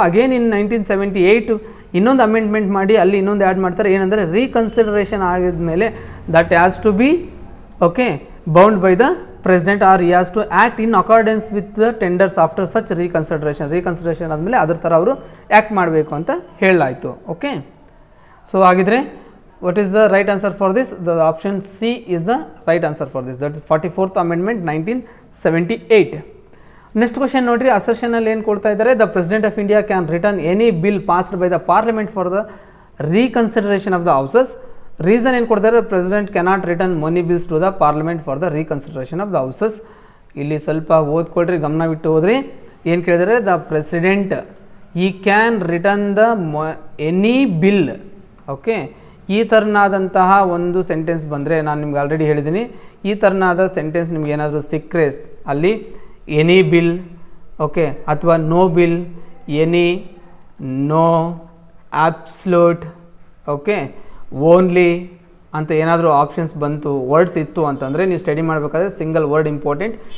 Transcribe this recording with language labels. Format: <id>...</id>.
<kn>Again in 1978 ಇನ್ನೊಂದು amendment ಮಾಡಿ ಅಲ್ಲಿ ಇನ್ನೊಂದು ಆ್ಯಡ್ ಮಾಡ್ತಾರೆ. ಏನಂದರೆ ರೀಕನ್ಸಿಡರೇಷನ್ ಆಗಿದ ಮೇಲೆ</kn> <en>that has to be okay bound by the president or he has to act in accordance with the tenders after such reconsideration</en> <kn>ಆದಮೇಲೆ ಅದ್ರ ಥರ ಅವರು ಆ್ಯಕ್ಟ್ ಮಾಡಬೇಕು ಅಂತ ಹೇಳಲಾಯಿತು.</kn> <en>Okay, so ಹಾಗಿದ್ರೆ what is the right answer for this? The option C is the right answer for this. That is 44th amendment 1978. Next question</en> <kn>ನೋಡ್ರಿ, assertion ಅಲ್ಲಿ ಏನು ಕೊಡ್ತಾ ಇದ್ದಾರೆ?</kn> <en>The President of India can return any bill passed by the Parliament for the reconsideration of the houses.</en> <kn>Reason ಏನು ಕೊಡ್ತಾರೆ?</kn> <en>President cannot return money bills to the Parliament for the reconsideration of the houses.</en> <kn>ಇಲ್ಲಿ ಸ್ವಲ್ಪ ಓದ್ಕೊಳ್ರಿ, ಗಮನವಿಟ್ಟು ಹೋದ್ರಿ. ಏನು ಕೇಳಿದರೆ?</kn> <en>The President he can return the any bill.</en> <kn>Okay, ಈ ಥರನಾದಂತಹ ಒಂದು ಸೆಂಟೆನ್ಸ್ ಬಂದರೆ, ನಾನು ನಿಮ್ಗೆ ಆಲ್ರೆಡಿ ಹೇಳಿದ್ದೀನಿ, ಈ ಥರನಾದ ಸೆಂಟೆನ್ಸ್ ನಿಮ್ಗೆ ಏನಾದರೂ ಸಿಕ್ಕರೆ ಅಲ್ಲಿ ಎನಿ ಬಿಲ್ ಓಕೆ ಅಥವಾ no bill, any, no, absolute okay, only ಅಂತ ಏನಾದರೂ ಆಪ್ಷನ್ಸ್ ಬಂತು, ವರ್ಡ್ಸ್ ಇತ್ತು ಅಂತಂದರೆ ನೀವು ಸ್ಟಡಿ ಮಾಡಬೇಕಾದ್ರೆ ಸಿಂಗಲ್ ವರ್ಡ್ ಇಂಪಾರ್ಟೆಂಟ್.</kn>